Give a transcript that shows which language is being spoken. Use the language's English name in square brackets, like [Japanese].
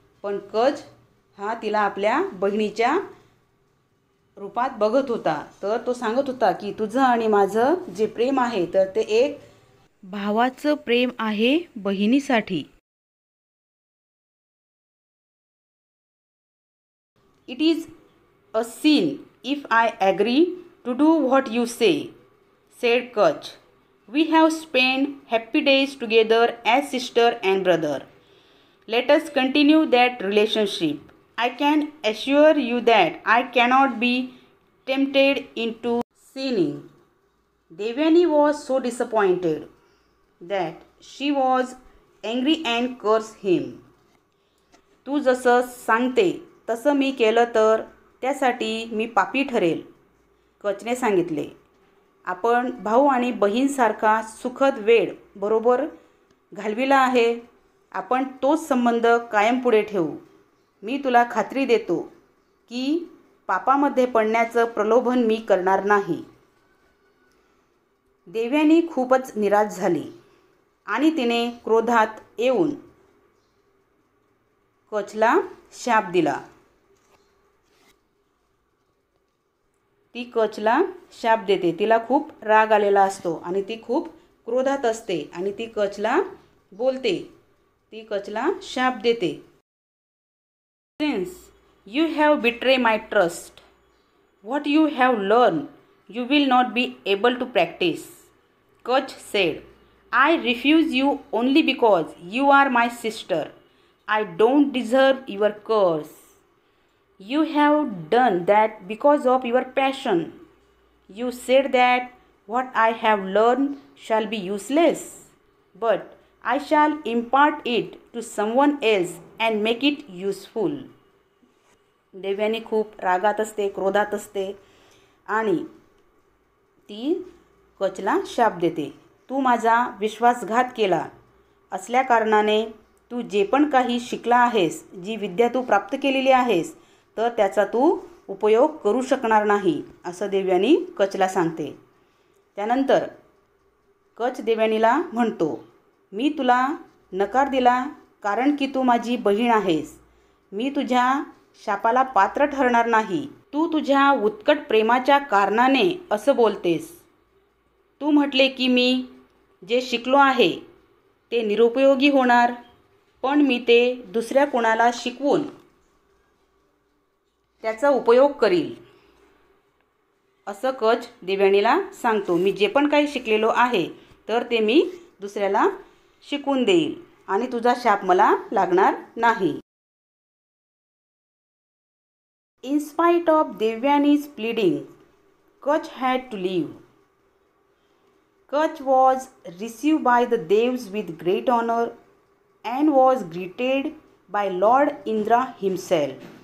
[Marathi] पण कच हा तिला आपल्या बहिणीच्या रूपात बघत होता. तर तो सांगत होता की तुझं आणि माझं जे प्रेम आहे तर ते एक भावाचं प्रेम आहे बहिणीसाठी. [English] "It is a sin if I agree to do what you say," said Kach. "We have spent happy days together as sister and brother. Let us continue that relationship. I can assure you that I cannot be tempted into sinning." Devyani was so disappointed that she was angry and cursed him. [Marathi] "तू जसं सांगते तसं मी केलं तर त्यासाठी मी पापी ठरेल," कचने सांगितले. "आपण भाऊ आणि बहीणसारखा सुखद वेळ बरोबर घालविला आहे. आपण तोच संबंध कायम पुढे ठेवू. मी तुला खात्री देतो की पापामध्ये पडण्याचं प्रलोभन मी करणार नाही." देवयानी खूपच निराश झाली आणि तिने क्रोधात येऊन कचला शाप दिला. ती कचला शाप देते. तिला खूप राग आलेला असतो आणि ती खूप क्रोधात असते आणि ती कचला बोलते. ती कचला शाप देते. [English] "Since you have betrayed my trust, what you have learned you will not be able to practice," Kach said. "I refuse you only because you are my sister. I don't deserve your curse. You have done that because of your passion. You said that what I have learned shall be useless, but I shall impart it to someone else and make it useful." [Marathi] Devyani खूप रागात असते, क्रोधात असते आणि ती कचला शाप देते. "तू माझा विश्वासघात केला असल्या कारणाने तू जे पण काही शिकला आहेस, जी विद्या तू प्राप्त केलेली आहेस तर त्याचा तू उपयोग करू शकणार नाही," असं देवयानी कचला सांगते. त्यानंतर कच देवयानीला म्हणतो, "मी तुला नकार दिला कारण की तू माझी बहीण आहेस. मी तुझ्या शापाला पात्र ठरणार नाही. तू तुझ्या उत्कट प्रेमाच्या कारणाने असं बोलतेस. तू म्हटले की मी जे शिकलो आहे ते निरुपयोगी होणार, पण मी ते दुसऱ्या कोणाला शिकवून त्याचा उपयोग करील, असं कच देवयानीला सांगतो. मी जे पण काही शिकलेलो आहे तर ते मी दुसऱ्याला शिकवून देईल आणि तुझा शाप मला लागणार नाही. [English] In spite of Devyani's pleading, Kach had to leave. Kach was received by the Devs with great honor and was greeted by Lord Indra himself.